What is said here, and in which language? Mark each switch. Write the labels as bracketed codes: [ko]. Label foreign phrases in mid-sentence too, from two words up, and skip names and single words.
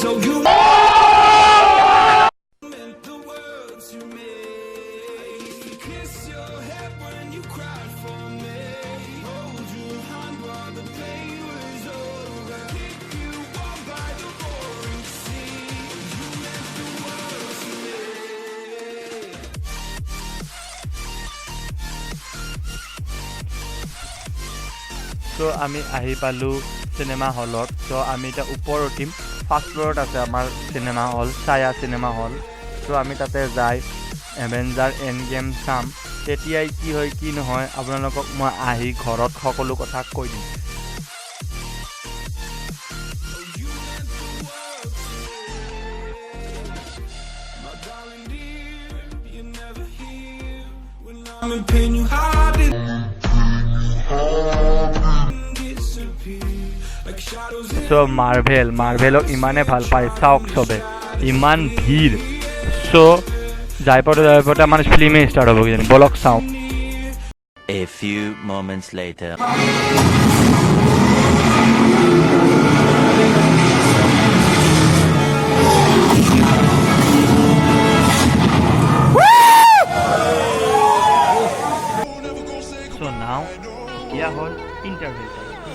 [en] Oh, you meant the world to me. I used to kiss your head when you cried for me. Hold your hand while the pain was over. Keep you warm by the roaring sea. You meant the world to me. [as] তো আমি আহি পালোঁ [en] cinema hallত। [as] তো আমি এতিয়া ওপৰত উঠিম, [en] first floorত [as] আছে আমাৰ [en] cinema hall, [as] ছায়া চিনেমা হল। তো আমি তাতে যাই এভেঞ্জাৰ এণ্ড গেম চাম। তেতিয়াই কি হয় কি নহয় আপোনালোকক মই আহি ঘৰত সকলো কথা কৈ দিম। [en] Darling dear, you're never here. When I'm in pain, you hide it. Disappear like shadows in [as] চ' মাৰ্ভেলক ইমানে ভাল পায়, চাওক চবে ইমান ভিৰ। চ' যাই পাওঁতে আমাৰ ফিল্মেই ষ্টাৰ্ট হ'ব কিজানি, বলক চাওঁ। [en] A few moments later. so now [as] এতিয়া হ'ল [en] interval time.